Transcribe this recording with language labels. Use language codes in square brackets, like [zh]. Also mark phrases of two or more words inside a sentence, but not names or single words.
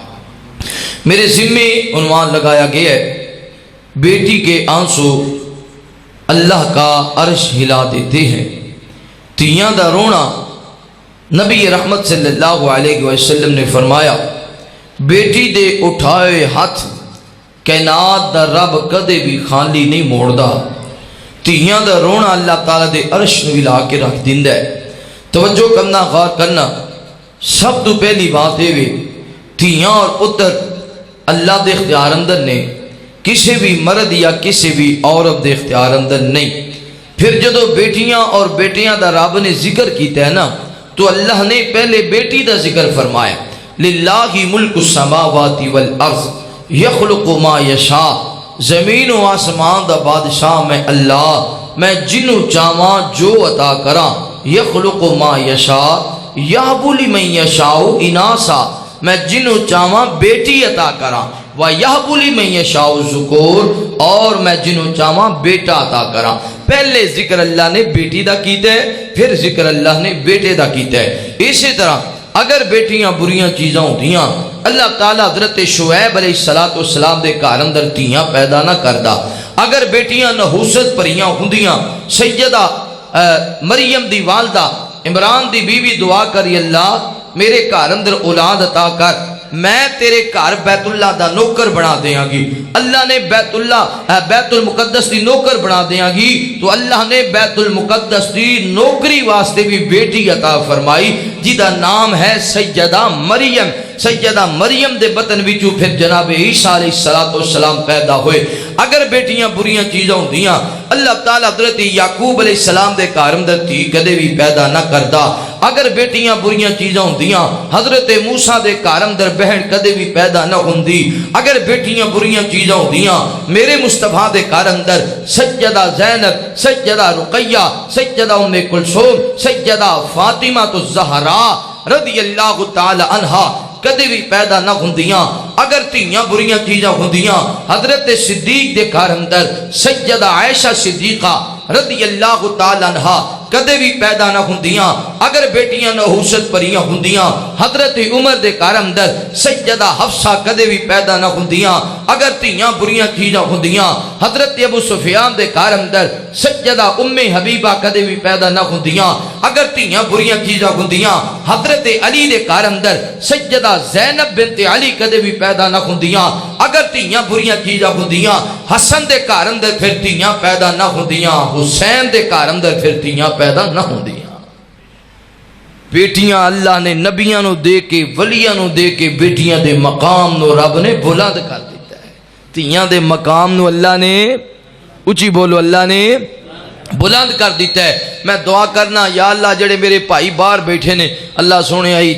[ur] میرے ذمے عنوان لگایا گیا ہے بیٹی کے آنسو اللہ کا عرش ہلا دیتے ہیں۔ [pa] تیاں دا رونا نبی رحمت [ar] صلی اللہ علیہ وسلم [pa] نے فرمایا بیٹی دے اٹھائے ہاتھ کائنات دا رب کدے بھی خالی نہیں موڑدا۔ تیاں دا رونا اللہ تعالیٰ دے عرش نو ہلا کے رکھ دیندا ہے۔ توجہ کرنا غور کرنا، سب تو پہلی بات ہے وے تیاں اور پتر اللہ دے اختیار اندر نے، کسی بھی مرد یا کسی بھی عورت دے اختیار اندر نہیں۔ پھر جدو بیٹیاں اور بیٹیاں دا رب نے ذکر کیتا ہے نا تو اللہ نے پہلے بیٹی دا ذکر فرمایا [ar] للہ ملک السماوات والارض یخلق ما یشاء، [pa] زمین و آسمان دا بادشاہ میں اللہ، میں جنو چاواں جو عطا کراں، [ar] یخلق ما یشاء یہب لمن یشاء اناسا، [pa] میں جنو چاواں بیٹی عطا کراں، [ar] وَيَهْبُ لِمَن يَشَاءُ الذُّكُورَ، [pa] اور میں جنو چاواں بیٹا عطا کراں۔ پہلے ذکر اللہ نے بیٹی دا کیتا ہے، پھر ذکر اللہ نے بیٹے دا کیتا ہے۔ اسی طرح اگر بیٹیاں بریاں چیزاں ہوندیاں اللہ تعالیٰ حضرت شعیب [ar] علیہ السلام [pa] دے گھر اندر تیاں پیدا نہ کردا، اگر بیٹیاں نحوست پریاں ہوندیاں سیدہ مریم دی والدہ عمران دی بیوی دعا کری اللہ میرے گھر اندر اولاد عطا کر، میں تیرے گھر بیت اللہ دا نوکر بنا دیاں گی۔ اللہ نے بیت المقدس دی نوکر بنا دیاں گی تو اللہ نے بیت المقدس دی نوکری واسطے بھی بیٹی عطا فرمائی جدا نام ہے سیدہ مریم۔ سیدہ مریم دے بطن وچوں پھر جناب عیسیٰ [ar] علیہ السلام [pa] پیدا ہوئے۔ اگر بیٹیاں بریاں چیزاں ہوندیاں اللہ تعالیٰ حضرت یعقوب [ar] علیہ السلام [pa] دے گھر اندر تھی کدے بھی پیدا نہ کردا۔ اگر بیٹیاں بریاں چیزاں ہوندیاں حضرت موسیٰ دے گھر اندر بہن کدے بھی پیدا نہ ہوندی۔ اگر بیٹیاں بریاں چیزاں ہوندیاں میرے مصطفیٰ دے گھر اندر سیدہ زینب، سیدہ رقیہ، سیدہ ام کلثوم، سیدہ فاطمہ الزہراء [ar] رضی اللہ تعالی عنہا [pa] کدے بھی پیدا نہ ہوندیاں۔ اگر تیاں بریاں چیزاں ہوندیاں حضرت صدیق دے گھر اندر سیدہ عائشہ صدیقہ [ar] رضی اللہ تعالی عنہا [pa] کدے بھی پیدا نہ ہوندیاں اگر بیٹیاں نحوست پریاں ہوندیاں حضرت عمر دے گھر اندر سیدہ حفصہ کدے بھی پیدا نہ ہوندیاں اگر تیاں بریاں چیزاں ہوندیاں حضرت ابو سفیان دے گھر اندر سیدہ ام حبیبہ کدے بھی پیدا نہ ہوندیاں اگر تیاں بریاں چیزاں ہوندیاں حضرت علی دے گھر اندر سیدہ زینب بنت علی کدے بھی پیدا نہ ہوندیاں اگر تیاں بریاں چیزاں ہوندیاں حسن دے گھر اندر پھر تیاں پیدا نہ ہوندیاں حسین دے گھر اندر پھر تیاں پیدا نہ ہوندیاں بیٹیاں اللہ نے نبیاں نو دے کے ولیاں نو دے کے بیٹیاں دے مقام نو رب نے بلند کر دیتا ہے تیاں دے مقام نو اللہ نے اچھی بولو اللہ نے بلند کر دیتا ہے میں دعا کرنا یا اللہ جڑے میرے بھائی باہر بیٹھے نے اللہ سونے آئی